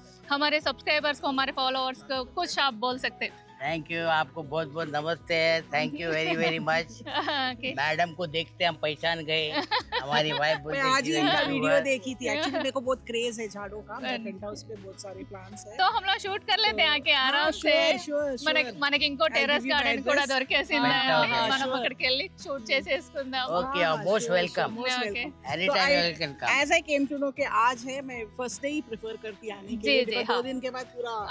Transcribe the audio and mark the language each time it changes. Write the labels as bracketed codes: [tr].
[hi] हमारे सब्सक्राइबर्स को, हमारे फॉलोअर्स को कुछ आप बोल सकते हैं? थैंक यू, आपको बहुत बहुत नमस्ते है, thank you very much. Madam को देखते हम पहचान गए, हमारी वाइफ मैं आज ही इनका वीडियो देखी थी. एक्चुअली मेरे को बहुत क्रेज है झाड़ों का. मेरे पेंट हाउस पे बहुत सारे प्लांट्स हैं, तो हम लोग शूट कर लेते हैं आके आराम से. [te] మనకి ఇంకో టెర్రస్ గార్డెన్ కూడా దొరికేసింది, మనం అక్కడికి వెళ్ళి షూట్ చేసేసుకుందాం. [hi] Okay, most welcome, any time welcome. [en] As I came to know [hi] कि आज है, मैं फर्स्ट डे ही प्रेफर करती आने के लिए, because 2 दिन के बाद पूरा